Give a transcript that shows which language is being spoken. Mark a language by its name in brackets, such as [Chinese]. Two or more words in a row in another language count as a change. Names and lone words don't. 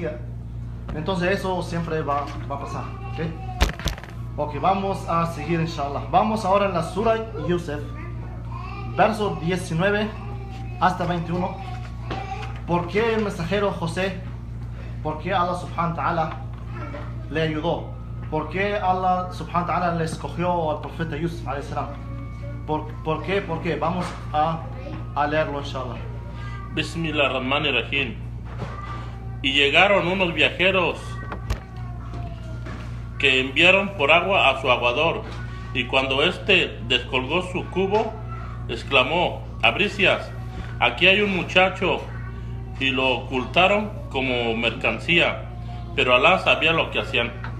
[Spanish] Entonces eso siempre va a pasar. Ok, vamos a seguir inshallah. Vamos ahora en la Surah Yusuf, verso 19 hasta 21. ¿Por qué el mensajero José? ¿Por qué Allah [Arabic] سبحانه وتعالى [Spanish] le ayudó? ¿Por qué Allah [Arabic] سبحانه وتعالى [Spanish] le escogió al profeta Yusuf [Arabic] عليه السلام? [Spanish] ¿Por qué? ¿Por qué? Vamos a leerlo inshallah. [Arabic] بسم الله الرحمن الرحيم. [Spanish] Y llegaron unos viajeros que enviaron por agua a su aguador, y cuando éste descolgó su cubo, exclamó: Abricias, aquí hay un muchacho, y lo ocultaron como mercancía, pero Alá sabía lo que hacían.